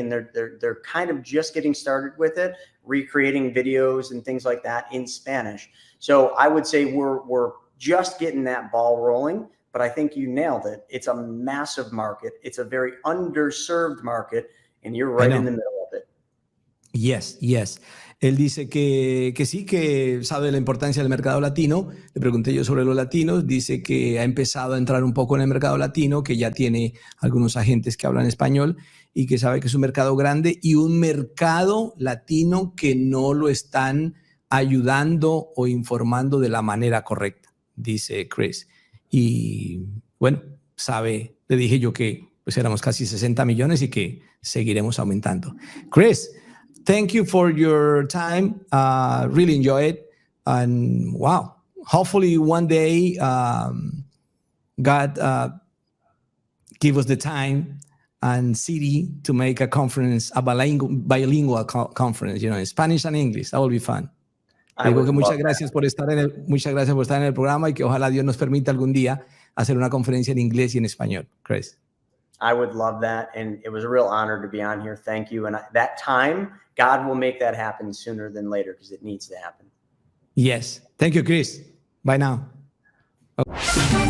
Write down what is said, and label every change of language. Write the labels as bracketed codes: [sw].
[en] And they're kind of just getting started with it, recreating videos and things like that in Spanish. So I would say we're just getting that ball rolling, but I think you nailed it. It's a massive market. It's a very underserved market, and you're right in the middle of it. Yes. [es] Él dice que sí, que sabe la importancia del mercado latino. Le pregunté yo sobre los latinos. Dice que ha empezado a entrar un poco en el mercado latino, que ya tiene algunos agentes que hablan español y que sabe que es un mercado grande y un mercado latino que no lo están ayudando o informando de la manera correcta, dice Chris. Y bueno, le dije yo que pues éramos casi 60 millones y que seguiremos aumentando. [en] Chris, thank you for your time. Really enjoy it. And wow, hopefully one day God give us the time and city to make a conference, a bilingual conference, in Spanish and English. That will be fun. [es] Digo que muchas gracias por estar en el programa y que ojalá Dios nos permita algún día hacer una conferencia en inglés y en español. Chris. [en] I would love that. And it was a real honor to be on here. Thank you. And that time, God will make that happen sooner than later because it needs to happen. Yes. Thank you, Chris. Bye now. Okay.